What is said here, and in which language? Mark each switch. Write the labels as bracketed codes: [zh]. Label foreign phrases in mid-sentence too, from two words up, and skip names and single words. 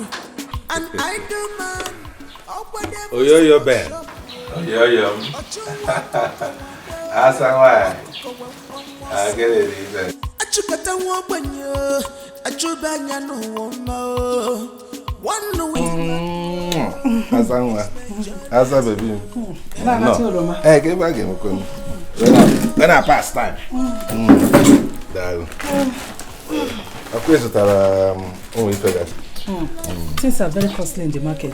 [en] And I do, man. Oh, you're Ben. Oh, you're Asanwa. I get it. Achukata wabanyo. Achubanya no womo. One week. Asanwa. Asa baby. No. Hey, get back here, Mukoni. When I pass time. Darling. Of course, only figures. Things are very costly in the market.